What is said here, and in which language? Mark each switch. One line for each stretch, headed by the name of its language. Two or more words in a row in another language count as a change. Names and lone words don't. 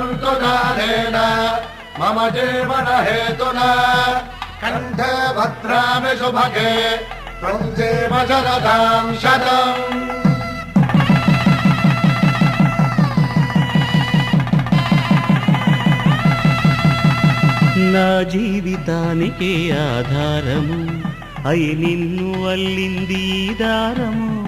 Sanskrit: ऋतुकालेन मम जीवन हेतुना कण्ठे भद्रामि सुभगे त्वं जीव शरदां शतम्।
Telugu: నా జీవితానికి ఆధారము అయి నిన్ను అల్లింది ఈ దారము,